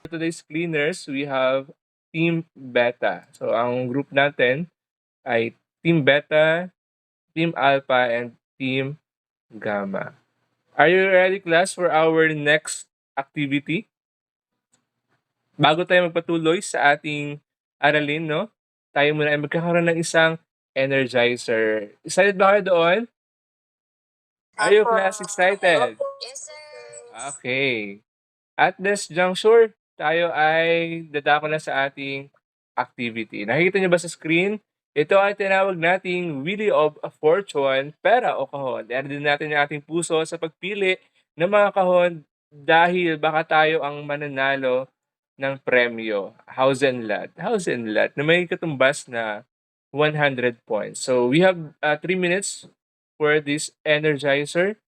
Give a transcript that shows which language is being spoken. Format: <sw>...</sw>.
<en>For today's cleaners, we have Team Beta.</en> <tl>So, ang group natin ay Team Beta, Team Alpha, and Team Gamma.</tl> <en>Are you ready, class, for our next activity?</en> <tl>Bago tayo magpatuloy sa ating aralin, no? Tayo muna ay magkakaroon ng isang energizer. Excited ba kayo doon?</tl> <en>Are you, class, excited? Yes, sir.</en> <tl>Okay.</tl> <en>At this juncture,</en> <tl>tayo ay dadako na sa ating activity. Nakikita niyo ba sa screen? Ito ay tinawag nating Wheel of a Fortune, pera o kahon. Din natin yung ating puso sa pagpili ng mga kahon dahil baka tayo ang mananalo ng premyo.</tl> <en>House and lot. House and lot na may katumbas na 100 points. So we have 3 minutes for this energizer.</en>